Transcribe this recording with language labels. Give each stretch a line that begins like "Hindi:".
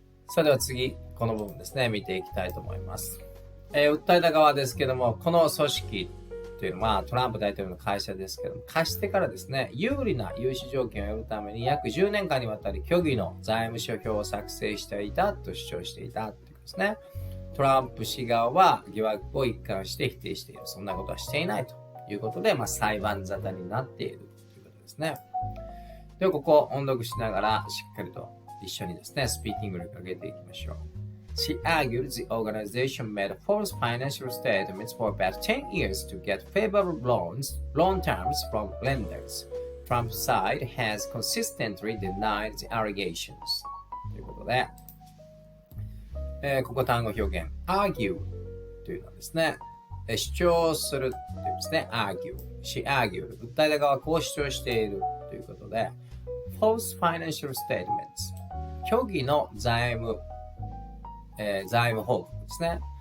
Japanese: それでは次、この部分ですね、見ていきたいと思います。訴えた側ですけども、この組織というのはトランプ大統領の会社ですけども、貸してからですね、有利な融資条件を得るために約10年間にわたり虚偽の財務諸表を作成していたと主張していたということですね。トランプ氏側は疑惑を一貫して否定している。そんなことはしていないということで、裁判沙汰になっているということですね。では、ここを音読しながらしっかりと一緒にですね、スピーキング力を上げていきましょう。
English: She argued the organization made false financial statements for about 10 years to get favorable loan terms from lenders. Trump's side has consistently denied the allegations.
Japanese: ということで、ここ単語表現、argue というのはですね、主張するというですね、argue。
English: She argued。
Japanese: 訴えた側はこう主張しているということで、
English: false financial statements。
Japanese: 虚偽の財務報告ですね。